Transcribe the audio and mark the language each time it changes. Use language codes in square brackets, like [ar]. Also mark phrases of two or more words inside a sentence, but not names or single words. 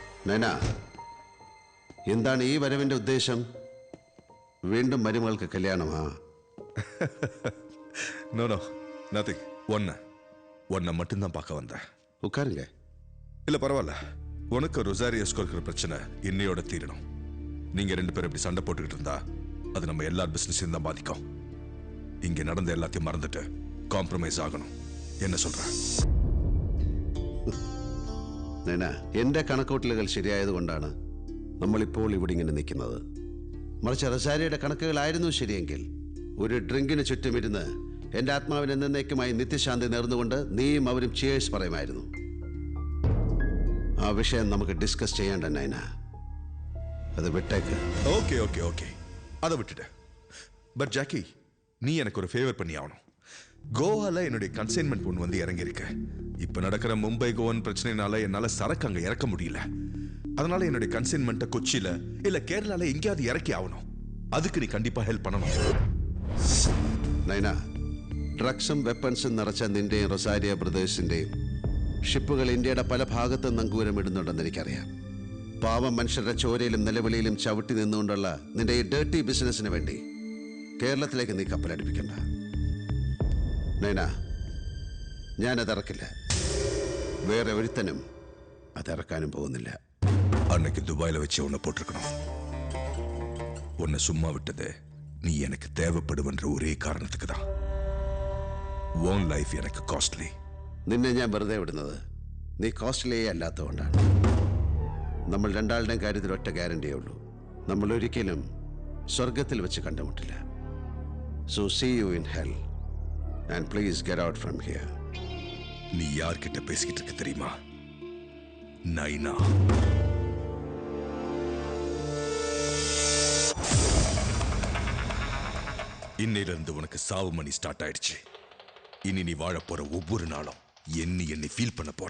[ml] നൈന, എന്താണ് ഈ വരവിന്റെ ഉദ്ദേശം? വീണ്ടും മരുമകൾക്ക് കല്യാണമാ? [en] no no nothing. [ta] ஒன்ன மட்டும்தான் பார்க்க வந்தேன். உட்காருங்க. இல்ல பரவாயில்ல. உனக்கு ரொசாரியஸ்க்கு இருக்கிற பிரச்சனை இன்னையோட தீரணும். நீங்க 2 பேரும் இப்படி சண்டை போட்டுக்கிட்டு இருந்தா அது நம்ம எல்லா பிசினஸையும் தான் பாதிக்கும். இங்க நடந்த எல்லாத்தையும் மறந்துட்டு காம்ப்ரமைஸ் ஆகணும். என்ன சொல்ற? [ml] നൈന, എന്റെ കണക്കൂട്ടലുകൾ ശരിയായതുകൊണ്ടാണ് നമ്മളിപ്പോൾ ഇവിടെ ഇങ്ങനെ നിൽക്കുന്നത്. മറിച്ച് റസാരിയുടെ കണക്കുകളായിരുന്നു ശരിയെങ്കിൽ ഒരു ഡ്രിങ്കിന് ചുറ്റുമിരുന്ന് എന്റെ ആത്മാവിനെ എന്നേക്കുമായി നിത്യശാന്തി നേർന്നുകൊണ്ട് നീയും അവരും ചിയേഴ്സ് പറയുമായിരുന്നു. ആ വിഷയം നമുക്ക് ഡിസ്കസ് ചെയ്യേണ്ട നൈന. അത് വിട്ടേക്ക്. [en] okay okay okay [ta] அதை விட்டுட்டு. பட் ஜாக்கி, நீ எனக்கு ஒரு ஃபேவர் பண்ணி ஆகணும். கோவால என்னுடைய கன்சைன்மெண்ட் ஒன்று வந்து இறங்கியிருக்கு. இப்போ நடக்கிற மும்பை கோவன் பிரச்சனைனால என்னால் சரக்கு அங்கே இறக்க முடியல. அதனால என்னுடைய கன்சைன்மெண்ட்டை கொச்சியில இல்ல கேரளால எங்கேயாவது இறக்கி ஆகணும். அதுக்கு நீ கண்டிப்பா ஹெல்ப் பண்ணணும். [ml] നൈന, ഡ്രഗ്സും വെപ്പൺസും നിറച്ച നിന്റെയും റൊസാരിയ ബ്രദേഴ്സിന്റെയും ഷിപ്പുകൾ ഇന്ത്യയുടെ പല ഭാഗത്തും നങ്കൂരമിടുന്നുണ്ടെന്ന് എനിക്കറിയാം. പാവം മനുഷ്യരുടെ ചോരയിലും നിലവിളിയിലും ചവിട്ടി നിന്നുകൊണ്ടുള്ള നിന്റെ ഈ ഡേർട്ടി ബിസിനസിന് വേണ്ടി കേരളത്തിലേക്ക് നീ കപ്പലടിപ്പിക്കണ്ട. നൈന, ഞാനതിറക്കില്ല. വേറെ ഒരുത്തനും അതിറക്കാനും പോകുന്നില്ല. [ta] அன்னைக்கு துபாயில வச்சு உன்னை போட்டிருக்கணும். உன்னை சும்மா விட்டது நீ எனக்கு தேவைப்படுவன்ற ஒரே காரணத்துக்கு தான். [en] own life எனக்கு காஸ்ட்லி. [ml] നിന്നെ ഞാൻ വെറുതെ വിടുന്നത് നീ കോസ്റ്റ്ലിയേ അല്ലാത്തതുകൊണ്ടാണ്. നമ്മൾ രണ്ടാളുടെയും കാര്യത്തിൽ ഒറ്റ ഗ്യാരണ്ടിയേ ഉള്ളൂ. നമ്മൾ ഒരിക്കലും സ്വർഗത്തിൽ വെച്ച് കണ്ടുമുട്ടില്ല. [en] so see you in hell and please get out from here. [ta] நீ யார்கிட்ட பேசிக்கிட்டு இருக்க தெரியுமா? நைனா. இன்னையிலிருந்து உனக்கு சாவு மணி ஸ்டார்ட் ஆயிடுச்சு. இனி நீ வாழ போற ஒவ்வொரு நாளும் எண்ணி ஃபீல் பண்ண போற.